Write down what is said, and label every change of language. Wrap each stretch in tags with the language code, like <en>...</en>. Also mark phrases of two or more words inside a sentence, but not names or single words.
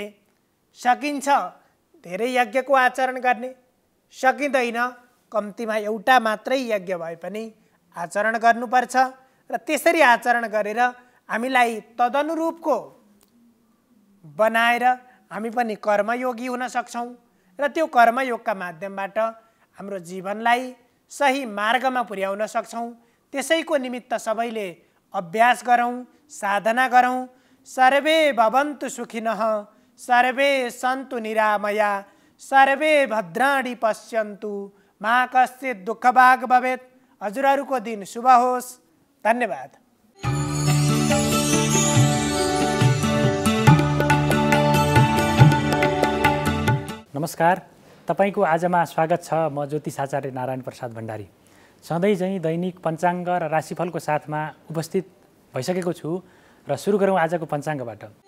<ne>सकिन्छ धेरै यज्ञको आचरण गर्ने, सकिँदैन कम्तीमा एउटा मात्रै यज्ञ भए पनि आचरण गर्नुपर्छ र त्यसरी आचरण गरेर हामीलाई तदनुरूपको बनाएर हामी पनि कर्मयोगी हुन सक्छौँ र त्यो कर्मयोगका माध्यमबाट हाम्रो जीवनलाई सही मार्गमा पुर्याउन सक्छौँ। त्यसैको निमित्त सबैले अभ्यास गरौँ, साधना गरौँ।</ne> <sa>सर्वे भवन्तु सुखिनः, सर्वे सन्तु निरामया, सर्वे भद्राणि पश्यन्तु, मा कश्चित् दुःखभाग् भवेत्।</sa> <ne>हजुरहरूको दिन शुभ होस्। धन्यवाद। नमस्कार, तपाईको आजमा स्वागत छ। म ज्योतिष आचार्य नारायण प्रसाद भण्डारी सधैँ चाहिँ दैनिक पञ्चाङ्ग र राशिफलको साथमा उपस्थित भइसकेको छु र सुरु गरौँ आजको पञ्चाङ्गबाट।</ne>